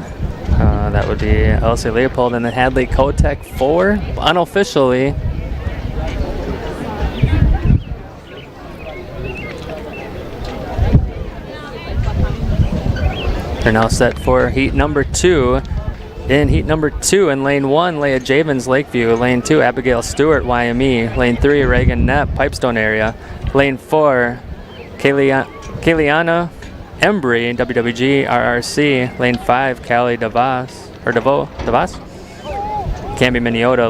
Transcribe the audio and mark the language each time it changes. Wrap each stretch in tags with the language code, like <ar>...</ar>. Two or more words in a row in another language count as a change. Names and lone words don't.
<en>That would be Elsie Leopold, and then Hadley Kotek 4. Unofficially. They're now set for heat number 2. In heat number 2, in lane 1, Leah Javens, Lakeview. Lane 2, Abigail Stewart, YME. Lane 3, Reagan Knapp, Pipestone area. Lane 4, Kayliana Embry, WWG, RRC. Lane 5, Callie DeVos. Camby Miniota.</en>